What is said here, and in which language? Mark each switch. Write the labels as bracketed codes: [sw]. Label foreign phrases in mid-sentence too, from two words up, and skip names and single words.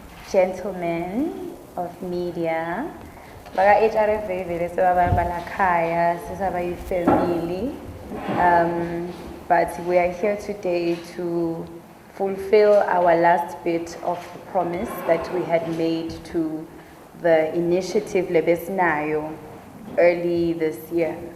[en] gentlemen of media, [ss] baka HRFA vele sebabalakhaya, [en] family. But we are here today to fulfill our last bit of the promise that we had made to the initiative Lebesnayo early this year.